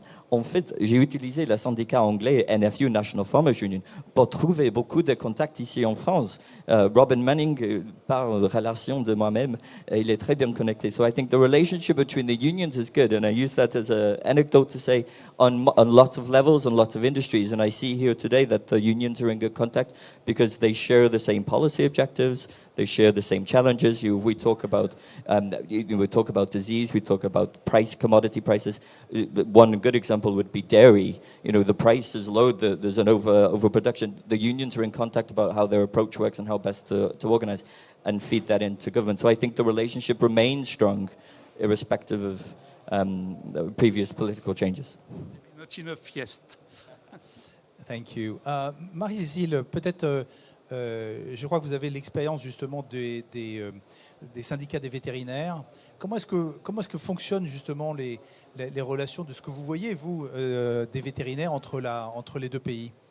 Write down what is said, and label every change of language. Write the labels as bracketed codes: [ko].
[fr] En fait, j'ai utilisé le syndicat anglais NFU, National Farmers Union, pour trouver beaucoup de contacts ici en France. Robin Manning, par relation de moi-même, il est très bien connecté. [en] So I think the relationship between the unions is good, and I use that as an anecdote to say on a lot of levels and lots of industries. And I see here today that the unions are in good contact because they share the same policy objectives. They share the same challenges. We talk about disease. We talk about commodity prices. One good example would be dairy. The price is low. There's an overproduction. The unions are in contact about how their approach works and how best to organize and feed that into government. So I think the relationship remains strong, irrespective of the previous political changes. Not enough yes. Thank you. [fr] Marie-Cécile, peut-être, je crois que vous avez l'expérience justement des syndicats des vétérinaires. Comment est-ce que fonctionnent justement les relations de ce que vous voyez, vous, des vétérinaires entre les deux pays?